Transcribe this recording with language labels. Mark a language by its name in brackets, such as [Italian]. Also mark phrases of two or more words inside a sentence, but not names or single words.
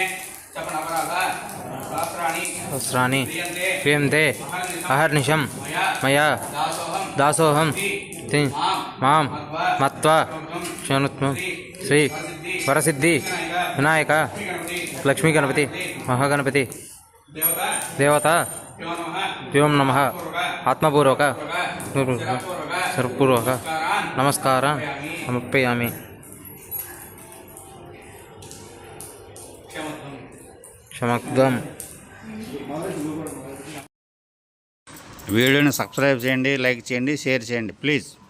[Sanskrit] सहस्राणि क्रियन्ते अहर्निशं मया दासोऽहं मां मत्वा शृणुत्वं श्री वरसिद्धि विनायक लक्ष्मी गणपति महागणपति देवता व्योम नमः आत्मपूर्वक सर्वपूर्वक नमस्कारं समर्पयामि। क्षमत्वं [Telugu] వీడియోని సబ్స్క్రైబ్ చేయండి, లైక్ చేయండి, షేర్ చేయండి ప్లీజ్.